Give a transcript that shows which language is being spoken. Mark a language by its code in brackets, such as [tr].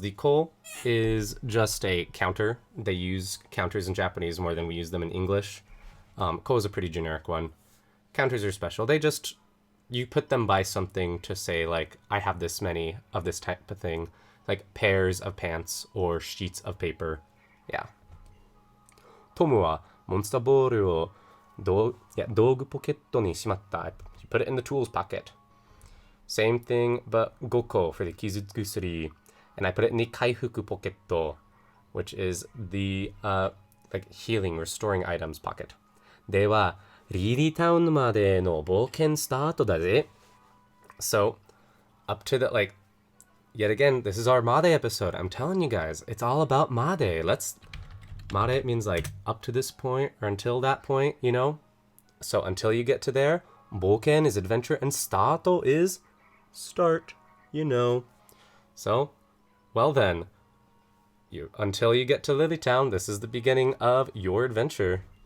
[en] The ko is just a counter. They use counters in Japanese more than we use them in English. Ko is a pretty generic one. Counters are special. You put them by something to say, like, I have this many of this type of thing. Like pairs of pants or sheets of paper. Yeah. [ja] Tomu wa monster ball o 道具ポケットにしまった. [en] You put it in the tools pocket. Same thing, but goko for the kizugusuri. And I put it in the kaifuku pocket, which is the like healing, restoring items pocket. [ja] では、リリータウンまでの冒険スタートだぜ. [en] So, up to the, like, yet again, this is our Made episode. I'm telling you guys, it's all about Made. Made means like up to this point or until that point, So until you get to there, boken is adventure and stato is start, So, well then, until you get to Lilytown, this is the beginning of your adventure.